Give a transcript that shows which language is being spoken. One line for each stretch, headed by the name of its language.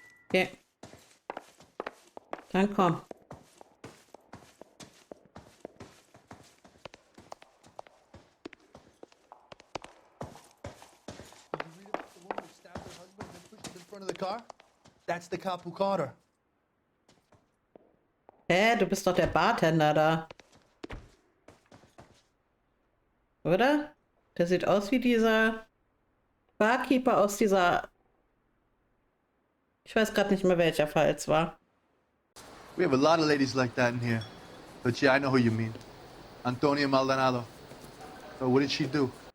German: Okay. Dann komm.
English: Front of the car? That's the cop who caught her.
German: Hä, du bist doch der Bartender da. Oder? Der sieht aus wie dieser Barkeeper aus dieser... Ich weiß gerade nicht mehr, welcher Fall es war.
English: We have a lot of ladies like that in here. But yeah, I know who you mean. Antonia Maldonado. So what did she do?